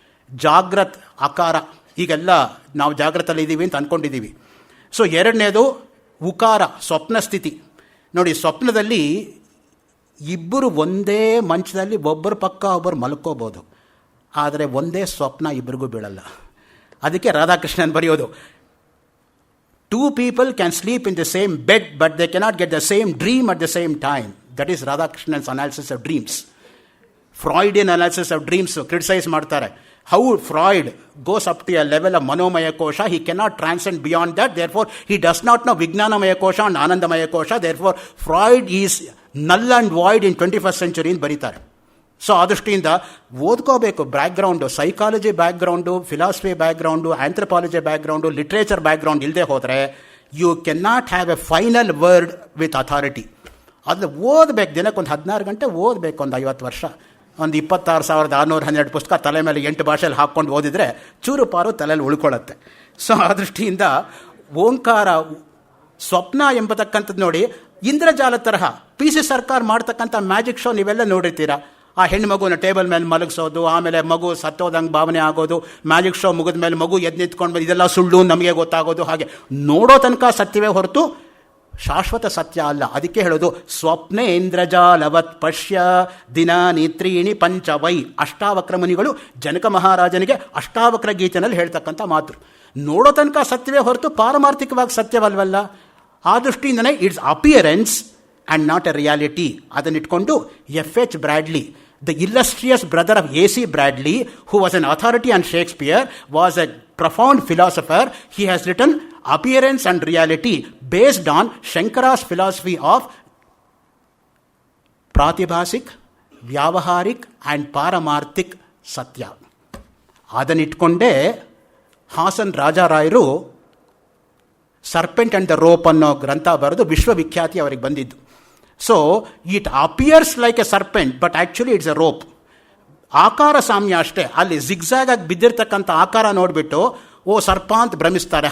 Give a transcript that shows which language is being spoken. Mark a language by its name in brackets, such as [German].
[Kannada] ಜಾಗ್ರತ್ ಅಕಾರ, ಈಗೆಲ್ಲ ನಾವು ಜಾಗ್ರತಲ್ಲಿ ಇದ್ದೀವಿ ಅಂತ ಅಂದ್ಕೊಂಡಿದ್ದೀವಿ. ಸೊ ಎರಡನೇದು ಉಕಾರ, ಸ್ವಪ್ನ ಸ್ಥಿತಿ. ನೋಡಿ, ಸ್ವಪ್ನದಲ್ಲಿ ಇಬ್ಬರು ಒಂದೇ ಮಂಚದಲ್ಲಿ ಒಬ್ಬರ ಪಕ್ಕ ಒಬ್ಬರು ಮಲ್ಕೋಬೋದು, ಆದರೆ ಒಂದೇ ಸ್ವಪ್ನ ಇಬ್ಬರಿಗೂ ಬೀಳಲ್ಲ. ಅದಕ್ಕೆ ರಾಧಾಕೃಷ್ಣನ್ ಬರೆಯೋದು, [English] 2 people can sleep in the same bed but they cannot get the same dream at the same time. That is Radhakrishnan's analysis of dreams. Freudian analysis of dreams criticize [Kannada] ಮಾಡ್ತಾರೆ. [English] How Freud goes up to a level of Manomaya Kosha, he cannot transcend beyond that, therefore he does not know Vijnanamaya Kosha and Anandamaya Kosha, therefore Freud is null and void in 21st century [Kannada] ಅಂತ ಬರೀತಾರೆ. So ಆ ದೃಷ್ಟಿಯಿಂದ ಓದ್ಕೋಬೇಕು. [English] background, psychology background, philosophy background, anthropology background, literature background [Kannada] ಇಲ್ಲದೆ ಹೋದರೆ [English] You can not have a final word with authority. [Kannada] ಅದು ಓದಬೇಕು, ದಿನಕ್ಕೊಂದು 16 ಗಂಟೆ ಓದಬೇಕು. ಒಂದು 50 ವರ್ಷ, ಒಂದು 26,612 ಪುಸ್ತಕ ತಲೆ ಮೇಲೆ 8 ಭಾಷೆಯಲ್ಲಿ ಹಾಕ್ಕೊಂಡು ಓದಿದರೆ ಚೂರು ಪಾರು ತಲೆಯಲ್ಲಿ ಉಳ್ಕೊಳ್ಳುತ್ತೆ. ಸೊ ಆ ದೃಷ್ಟಿಯಿಂದ ಓಂಕಾರ ಸ್ವಪ್ನ ಎಂಬತಕ್ಕಂಥದ್ದು ನೋಡಿ, ಇಂದ್ರಜಾಲ ತರಹ PC ಸರ್ಕಾರ ಮಾಡ್ತಕ್ಕಂಥ ಮ್ಯಾಜಿಕ್ ಶೋ ನೀವೆಲ್ಲ ನೋಡಿರ್ತೀರ. ಆ ಹೆಣ್ಣು ಮಗುನ ಟೇಬಲ್ ಮೇಲೆ ಮಲಗಿಸೋದು, ಆಮೇಲೆ ಮಗು ಸತ್ತೋದಂಗೆ ಭಾವನೆ ಆಗೋದು, ಮ್ಯಾಜಿಕ್ ಶೋ ಮುಗಿದ ಮೇಲೆ ಮಗು ಎದ್ದು ನಿಂತ್ಕೊಂಡು ಇದೆಲ್ಲ ಸುಳ್ಳು ನಮಗೆ ಗೊತ್ತಾಗೋದು. ಹಾಗೆ ನೋಡೋ ತನಕ ಸತ್ಯವೇ ಹೊರತು ಶಾಶ್ವತ ಸತ್ಯ ಅಲ್ಲ. ಅದಕ್ಕೆ ಹೇಳೋದು [Sanskrit] ಸ್ವಪ್ನೆ ಇಂದ್ರಜಾಲವತ್ ಪಶ್ಯ ದಿನ ನಿತ್ರೀಣಿ ಪಂಚವೈ. [Kannada] ಅಷ್ಟಾವಕ್ರ ಮುನಿಗಳು ಜನಕ ಮಹಾರಾಜನಿಗೆ ಅಷ್ಟಾವಕ್ರ ಗೀತೆನಲ್ಲಿ ಹೇಳ್ತಕ್ಕಂಥ ಮಾತು. ನೋಡೋ ತನಕ ಸತ್ಯವೇ ಹೊರತು ಪಾರಮಾರ್ಥಿಕವಾಗಿ ಸತ್ಯವಲ್ವಲ್ಲ. ಆ ದೃಷ್ಟಿಯಿಂದನೇ [English] It's appearance and not a reality. [Kannada] ಅದನ್ನಿಟ್ಕೊಂಡು F.H. [English] Bradley, the illustrious brother of A.C. Bradley, who was an authority on Shakespeare, was a profound philosopher. He has written Appearance and Reality based on Shankara's philosophy of Pratibhasik, Vyavaharik and Paramarthik Satya. [Kannada] ಅದನ್ನಿಟ್ಕೊಂಡೇ Haasan ರಾಜಾರಾಯರು serpent and the rope ಅನ್ನೋ ಗ್ರಂಥ ಬರೆದು ವಿಶ್ವವಿಖ್ಯಾತಿ ಅವರಿಗೆ ಬಂದಿದ್ದು. [English] So it appears like a serpent but actually it's a rope. [Kannada] ಆಕಾರ ಸಾಮ್ಯ ಅಷ್ಟೇ. ಅಲ್ಲಿ zigzag ಆಗಿ ಬಿದ್ದಿರ್ತಕ್ಕಂಥ ಆಕಾರ ನೋಡಿಬಿಟ್ಟು ಓ ಸರ್ಪ ಅಂತ ಭ್ರಮಿಸ್ತಾರೆ.